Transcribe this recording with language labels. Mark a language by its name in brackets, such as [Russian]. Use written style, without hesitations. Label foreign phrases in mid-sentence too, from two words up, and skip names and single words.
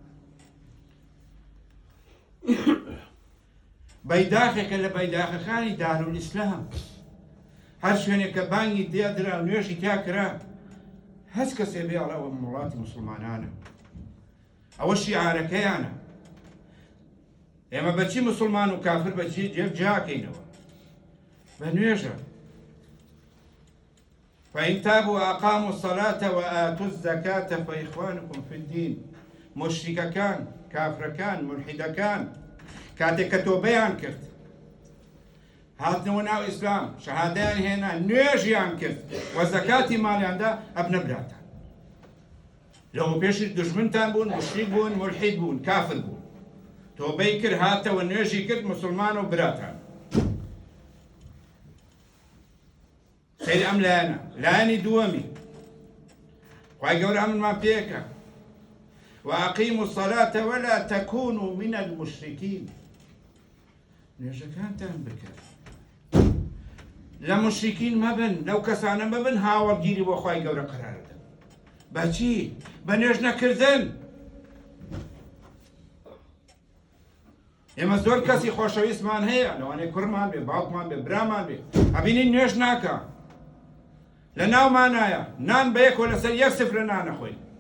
[Central Kurdish] بەیداخێکە لە بەیداخەکانی دارولئیسلام هەر شوێنێک کە بانگی دێدرا و نوێژی تیاکرا هەچ کەسێ بێ ئەڵێ ئەوە وڵاتی موسڵمانانە ئەوە شیعارەکەیانە ئێمە بەچی موسڵمان و کافر بەچی جێبجاکەینەوە بە نوێژە [Arabic] فإن تابوا وأقاموا الصلاة وآتوا الزكاة فإخوانكم في الدين [Central Kurdish] مشركەکان کافرەکان ملحیدەکان کاتێک کە تۆبەیان کرد هاتنەوە ناو ئیسلام شەهادەیان هێنا نوێژیان کرد و زەکاتی ماڵیاندا ئەبنە براتان لەوە پێشی دژمنتان بوون مشریک بوون ملحید بوون کافر بوون تۆبەی کرد هاتەوە نوێژی کرد مسلمان و براتان سەیری ئەم لایەنە لایەنی دووەمی خوای گەورە ئەمنمان پێکە [Arabic] وأقيموا الصلاة ولا تكونوا من المشركين [Central Kurdish] نوێژەکانتان بکەن لە مشرکین مەبن لەو کەسانە مەبن هاوەڕگیری بۆ خوای گەورە قەرارەدەن بەچی بە نوێژ نەکردن ئێمە زۆر کەسی خۆشەویستمان هەیە لەوانەیە کوڕمان بێ باوکمان بێ برامان بێ ئەبینین نوێژ ناکە لە ناومانایە نان بە یەکەوە لەسەر یەک سفرە نانەخۆین